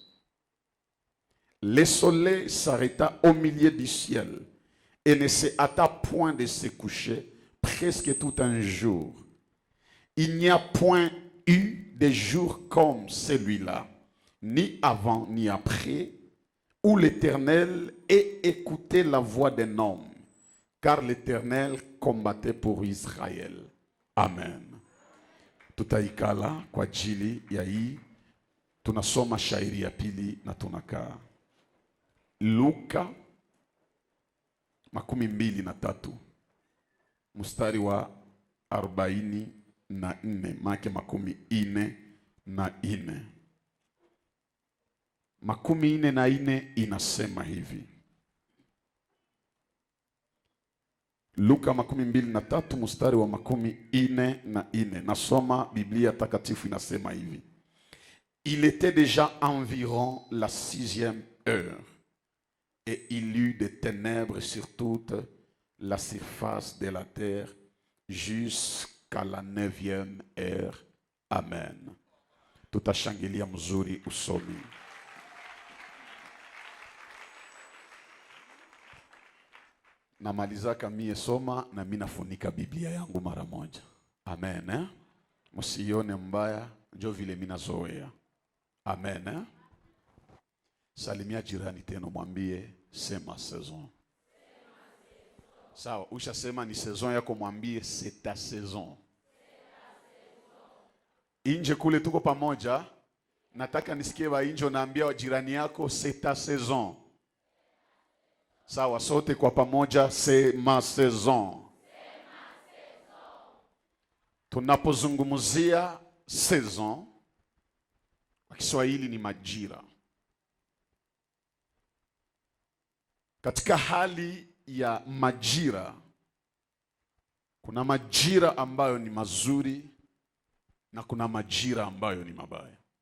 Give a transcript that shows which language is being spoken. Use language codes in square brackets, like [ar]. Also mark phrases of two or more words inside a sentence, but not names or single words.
[fr] Le soleil s'arrêta au milieu du ciel et ne se hâta point de se coucher presque tout un jour. Il n'y a point eu de jour comme celui-là, ni avant ni après, où l'Éternel ait écouté la voix d'un homme, car l'Éternel combattait pour Israël. Amen. [sw] Tutaikala kwa ajili ya hii, tunasoma shairi ya pili na tunakaa. Luka 23 mstari wa 44 make 44. 44 inasema hivi. Luka 23 mstari wa 44. Nasoma Biblia takatifu inasema hivi. [fr] Il était déjà environ la 6e heure, et il y eut des ténèbres sur toute la surface de la terre jusqu'à la 9e heure. Amen. [sw] Tutashangilia mzuri usomi. Namalizaka mie soma na mimi nafunika Biblia yangu mara moja. Amen. Msione mbaya, ndio vile mimi nazoea. Amen. Salimia jirani tena mwambie sema saison. Sawa, ushasema ni saison yako, mwambie [fr] c'est ta saison. [sw] Inje kule tuko pamoja. Nataka nisikie wa inje naambia wa jirani yako [fr] c'est ta saison. [sw] Sawa, sote kwa pamoja [fr] c'est ma saison. [sw] Tunapozungumzia saison kwa Kiswahili ni majira. Katika hali ya majira, kuna majira ambayo ni mazuri na kuna majira ambayo ni mabaya.